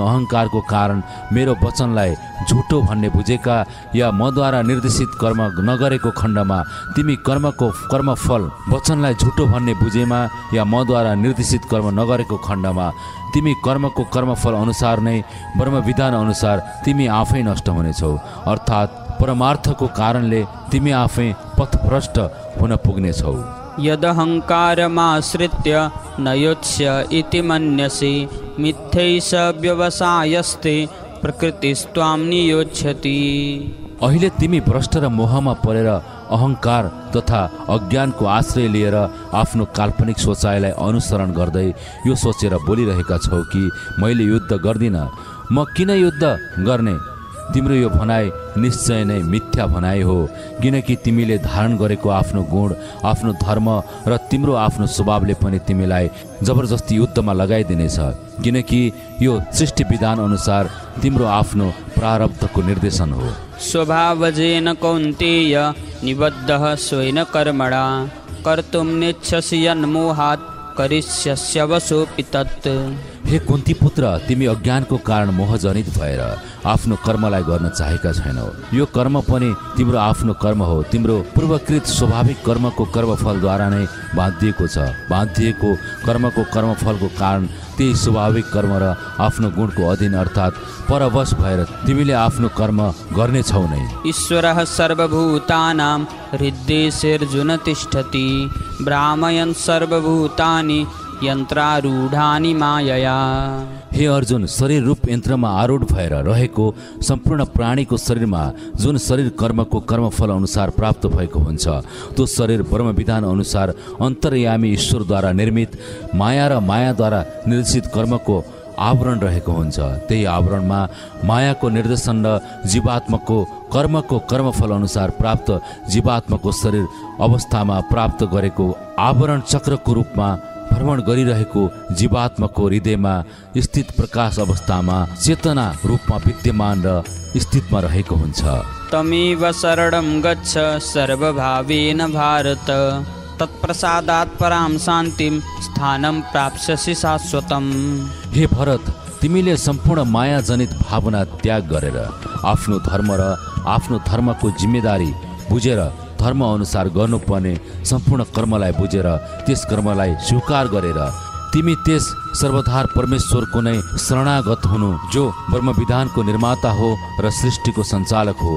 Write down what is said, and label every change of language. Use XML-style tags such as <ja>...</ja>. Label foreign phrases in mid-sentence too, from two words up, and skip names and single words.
<ne>अहङ्कारको कारण मेरो वचनलाई झुटो भन्ने बुझेका या मद्वारा निर्देशित कर्म नगरेको खण्डमा तिमी कर्मको कर्मफल वचनलाई झुटो भन्ने बुझेमा या मद्वारा निर्देशित कर्म नगरेको खण्डमा तिमी कर्मको कर्मफल अनुसार नै ब्रह्मविधान अनुसार तिमी आफै नष्ट हुनेछौ, अर्थात् परमार्थको कारणले तिमी आफै पथभ्रष्ट हुन पुग्नेछौ।</ne> <sa>यदहङ्कारमाश्रित्य न योत्स्य इति मन्यसे मिथ्यैष व्यवसायस्ते प्रकृतिस्त्वां नियोज्यति।</sa> <ne>अहिले तिमी भ्रष्ट र मोहमा परेर अहङ्कार तथा अज्ञानको आश्रय लिएर आफ्नो काल्पनिक सोचाइलाई अनुसरण गर्दै यो सोचेर बोलिरहेका छौ कि मैले युद्ध गर्दिनँ, म किन युद्ध गर्ने। तिम्रो यो भनाइ निश्चय नै मिथ्या भनाइ हो, किनकि तिमीले धारण गरेको आफ्नो गुण, आफ्नो धर्म र तिम्रो आफ्नो स्वभावले पनि तिमीलाई जबरजस्ती युद्धमा लगाइदिनेछ, किनकि यो सृष्टि विधान अनुसार तिम्रो आफ्नो प्रारब्धको निर्देशन हो।</ne> <sa>स्वभावजेन कौन्तेय निबद्धः स्वेन कर्मणा कर्तुं नेच्छसि यन्मोहात् करिष्यस्य वशोऽपि तत्।</sa> <ne>हे कुन्ती पुत्र, तिमी अज्ञानको कारण मोहजनित भएर आफ्नो कर्मलाई गर्न चाहेका छैनौ। यो कर्म पनि तिम्रो आफ्नो कर्म हो, तिम्रो पूर्वकृत स्वाभाविक कर्मको कर्मफलद्वारा नै बाँधिएको छ। बाँधिएको कर्मको कर्मफलको कारण त्यही स्वाभाविक कर्म र आफ्नो गुणको अधीन अर्थात् परवश भएर तिमीले आफ्नो कर्म गर्नेछौ नै।</ne> <sa>ईश्वरः सर्वभूतानां हृद्देशेऽर्जुन तिष्ठति भ्रामयन् सर्वभूतानि यन्त्रारूढानि मायया।</sa> <ne>हे अर्जुन, शरीर रूप यन्त्रमा आरूढ भएर रहेको सम्पूर्ण प्राणीको शरीरमा जुन शरीर कर्मको कर्मफल अनुसार प्राप्त भएको हुन्छ, त्यो शरीर ब्रह्म विधान अनुसार अन्तर्यामी ईश्वरद्वारा निर्मित माया र मायाद्वारा निर्देशित कर्मको आवरण रहेको हुन्छ। त्यही आवरणमा मायाको निर्देशन र जीवात्माको कर्मको कर्मफल अनुसार प्राप्त जीवात्माको शरीर अवस्थामा प्राप्त गरेको आवरण चक्रको रूपमा भ्रमण गरिरहेको जीवात्माको हृदयमा स्थित प्रकाश अवस्थामा चेतना रूपमा विद्यमान र स्थितमा रहेको हुन्छ।</ne> <sa>तमेव शरणं गच्छ सर्वभावेन भारत तत्प्रसादात् परां शान्तिं स्थानं प्राप्स्यसि शाश्वतम्।</sa> <ne>हे भरत, तिमीले सम्पूर्ण माया जनित भावना त्याग गरेर आफ्नो धर्म र आफ्नो धर्मको जिम्मेदारी बुझेर धर्म अनुसार गर्नुपर्ने सम्पूर्ण कर्मलाई बुझेर त्यस कर्मलाई स्वीकार गरेर तिमी त्यस सर्वधार परमेश्वरको नै शरणागत हुनु, जो ब्रह्म विधानको निर्माता हो र सृष्टिको सञ्चालक हो।</ne>